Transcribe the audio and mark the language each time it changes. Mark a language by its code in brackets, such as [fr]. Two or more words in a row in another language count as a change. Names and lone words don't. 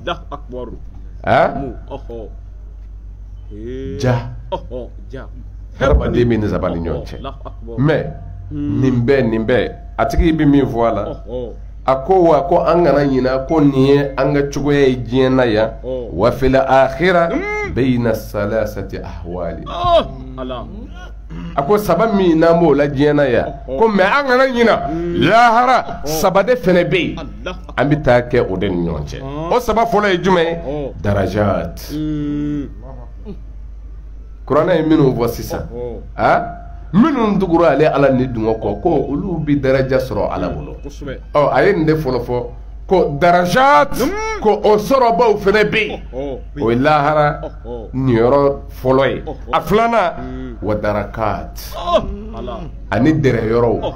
[bm] ye ja hadamaden bɛ nin saba ni ɲɔgɔn cɛ mɛ nin bɛɛ a tigi bɛ min fɔ a la a ko wa ko an kana ɲina ko nin ye an ka cogoya ye diɲɛ na yan [ar] وفي الآخرة بين ثلاثة أحوال [bm] a ko saba min n'an b'o la diɲɛ na yan ko mɛ an kana ɲina lahara saba de fɛnɛ bɛ yen an bɛ taa kɛ o de ni ɲɔgɔn cɛ o saba fɔlɔ ye jumɛn ye darajat kuranɛ ye minnu fɔ sisan minnu tugura ale ala ni dungɔ kɔ ko olu bi daraja sɔrɔ ala bolo a ye nin de fɔlɔ fɔ ko darajat ko o sɔrɔbaw fɛnɛ bɛ yen o ye lahara niyɔrɔ fɔlɔ ye a filanan [ar] ودركات [bm] ani dɛrɛ yɔrɔw